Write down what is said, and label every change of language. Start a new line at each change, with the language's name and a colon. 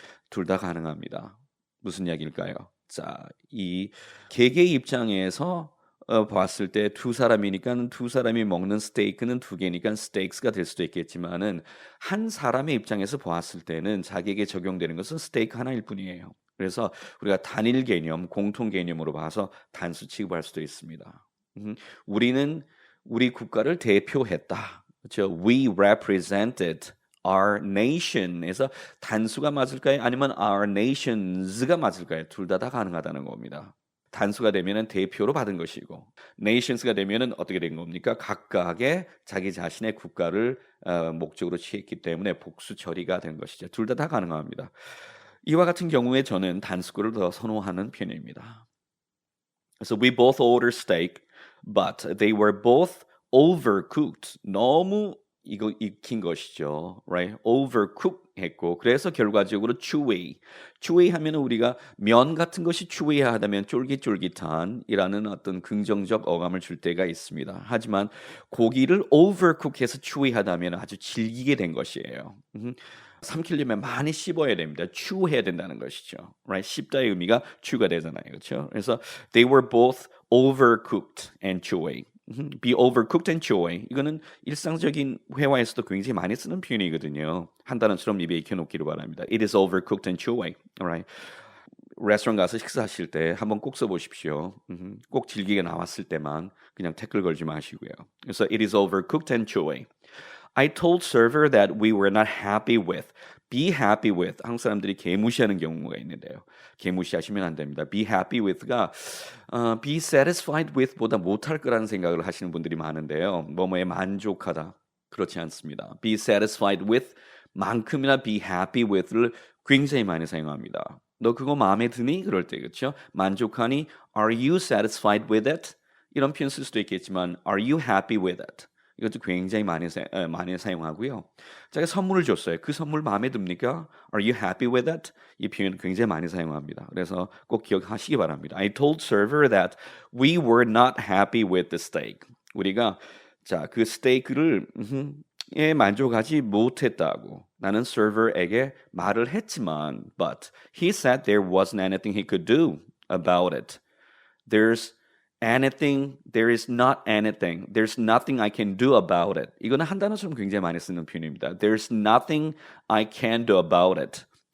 Korean: 둘 다 가능합니다. 무슨 이야기일까요? 자, 이 개개의 입장에서 봤을 때 두 사람이니까 두 사람이 먹는 스테이크는 두 개니까 스테이크가 될 수도 있겠지만은 한 사람의 입장에서 보았을 때는 자기에게 적용되는 것은 스테이크 하나일 뿐이에요. 그래서 우리가 단일 개념, 공통 개념으로 봐서 단수 취급할 수도 있습니다. 우리는 우리 국가를 대표했다. 그렇죠?
English: We represented our nation에서
Korean: 단수가 맞을까요? 아니면
English: our nations
Korean: 가 맞을까요? 둘 다 가능하다는 겁니다. 단수가 되면은 대표로 받은 것이고 nations가 되면은 어떻게 된 겁니까? 각각의 자기 자신의 국가를 목적으로 취했기 때문에 복수 처리가 된 것이죠. 둘 다 가능합니다. 이와 같은 경우에 저는 단수를 더 선호하는 편입니다.
English: So we both ordered steak, but they were both overcooked.
Korean: 너무 이거 익힌 것이죠, right? Overcooked 했고 그래서 결과적으로 chewy. chewy 하면은 우리가 면 같은 것이 chewy하다면 쫄깃쫄깃한이라는 어떤 긍정적 어감을 줄 때가 있습니다. 하지만 고기를 overcook해서 chewy하다면 아주 질기게 된 것이에요. 삼키려면 많이 씹어야 됩니다. chew해야 된다는 것이죠.
English: Right?
Korean: 씹다의 의미가 chew가 되잖아요. 그렇죠? 그래서
English: they were both overcooked and chewy. be overcooked and chewy.
Korean: 이거는 일상적인 회화에서도 굉장히 많이 쓰는 표현이거든요. 한 단어처럼 입에 익혀놓기를 바랍니다.
English: It is overcooked and chewy. Alright.
Korean: 레스토랑 가서 식사하실 때 한번 꼭 써보십시오. 꼭 질기게 나왔을 때만 그냥 태클 걸지 마시고요. 그래서
English: it is overcooked and chewy. I told server that we were not happy with. Be happy with.
Korean: 한국 사람들이 개무시하는 경우가 있는데요. 개무시하시면 안 됩니다.
English: Be happy with
Korean: 가 be satisfied with보다 못할 거라는 생각을 하시는 분들이 많은데요. 뭐뭐에 만족하다. 그렇지 않습니다.
English: Be satisfied with
Korean: 만큼이나 be happy with를 굉장히 많이 사용합니다. 너 그거 마음에 드니? 그럴 때 그렇죠? 만족하니?
English: Are you satisfied with it?
Korean: 이런 표현 쓸 수도 있겠지만
English: Are you happy with it?
Korean: 이것도 굉장히 많이 사용하고요. 제가 선물을 줬어요. 그 선물 마음에 듭니까?
English: Are you happy with it?
Korean: 이 표현 굉장히 많이 사용합니다. 그래서 꼭 기억하시기 바랍니다.
English: I told server that we were not happy with the steak.
Korean: 우리가 그 스테이크를 만족하지 못했다고 나는 server에게 말을 했지만
English: but he said there wasn't anything he could do about it. There's anything, there is not anything. There's nothing I can do about it.
Korean: 이거는 한 단어처럼 굉장히 많이 쓰는 표현입니다.
English: There's nothing I can do about it.